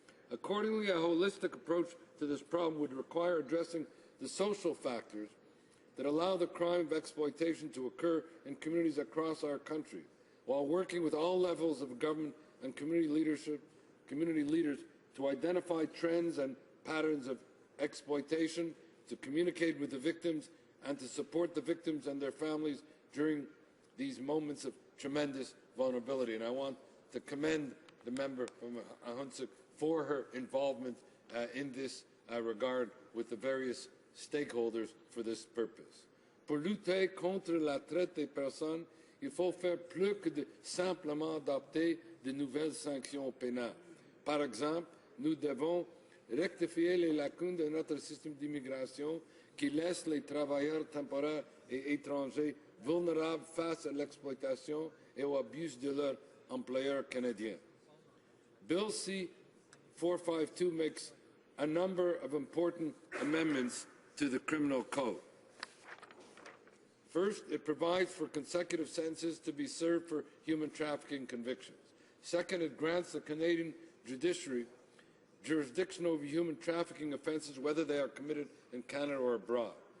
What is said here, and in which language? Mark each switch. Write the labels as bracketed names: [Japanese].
[English] Accordingly, a holistic approach to this problem would require addressing the social factors that allow the crime of exploitation to occur in communities across our country, while working with all levels of government and community leaders to identify trends and patterns of exploitation, to communicate with the victims, and to support the victims and their families during these moments of tremendous vulnerability. And I want to commend the member from Hunsik for her involvement in this regard with the various stakeholders for this purpose. [French] Pour lutter contre la traite des personnes, il faut faire plus que de simplement adopter de nouvelles sanctions pénales. Par exemple, nous devons rectifier les lacunes de notre système d'immigration qui laisse les travailleurs temporaires et étrangers vulnérables face à l'exploitation et aux abus de leurs employeurs canadiens. [English] Bill C-452 makes a number of important amendments to the criminal code. First, it provides for consecutive sentences to be served for human trafficking convictions. Second, it grants the Canadian judiciary jurisdiction over human trafficking offences, whether they are committed in Canada or abroad.